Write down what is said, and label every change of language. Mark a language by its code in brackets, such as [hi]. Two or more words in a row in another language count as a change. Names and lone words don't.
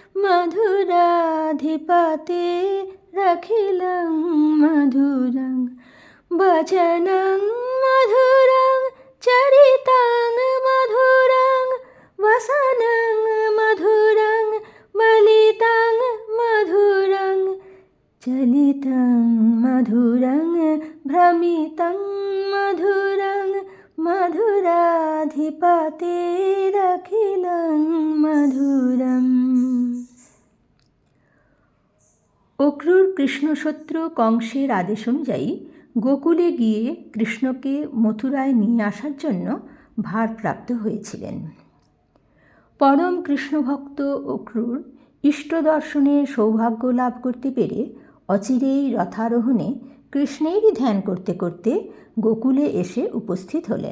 [sa] मधुराधिपतेरखिलं मधुरं वचनं मधुरं चरितं मधुरं वसनं मधुरं वलितं मधुरं चलितं मधुरं भ्रमितं मधुरं मधुराधिपतेरखिलं मधुरम्। [bn] অক্রূর কৃষ্ণশত্রু কংসের আদেশ অনুযায়ী গোকুলে গিয়ে কৃষ্ণকে মথুরায় নিয়ে আসার জন্য ভারপ্রাপ্ত হয়েছিলেন। পরম কৃষ্ণভক্ত অক্রূর ইষ্ট দর্শনের সৌভাগ্য লাভ করতে পেরে অচিরেই রথারোহণে কৃষ্ণেরই ধ্যান করতে করতে গোকুলে এসে উপস্থিত হলেন।